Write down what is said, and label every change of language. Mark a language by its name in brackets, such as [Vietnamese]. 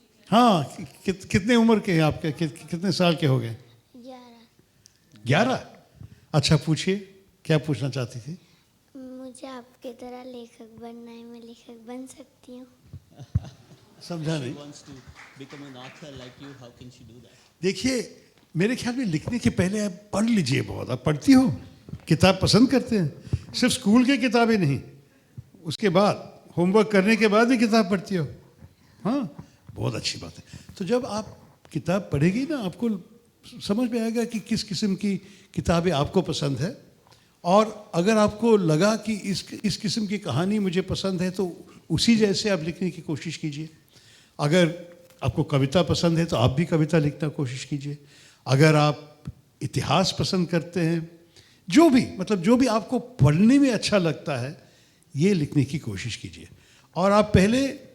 [Hindi] हाँ कितने उम्र के हैं आपके कितने साल के हो गए 11 अच्छा पूछिए क्या पूछना चाहती थी मुझे आपके तरह लेखक बनना है मैं लेखक बन सकती हूँ समझा नहीं [English] wants to become an author like you, how can she do that? [Hindi] देखिए मेरे ख्याल में लिखने के पहले आप पढ़ लीजिए बहुत आप पढ़ती हो किताब पसंद करते हैं सिर्फ स्कूल की किताबें नहीं उसके बाद होमवर्क करने के बाद भी किताब पढ़ती हो हाँ बहुत अच्छी बात है तो जब आप किताब पढ़ेगी ना आपको समझ में आएगा कि किस किस्म की किताबें आपको पसंद है और अगर आपको लगा कि इस किस्म की कहानी मुझे पसंद है तो उसी जैसे आप लिखने की कोशिश कीजिए अगर आपको कविता पसंद है तो आप भी कविता लिखने की कोशिश कीजिए अगर आप इतिहास पसंद करते हैं जो भी आपको पढ़ने में अच्छा लगता है ये लिखने की कोशिश कीजिए और आप पहले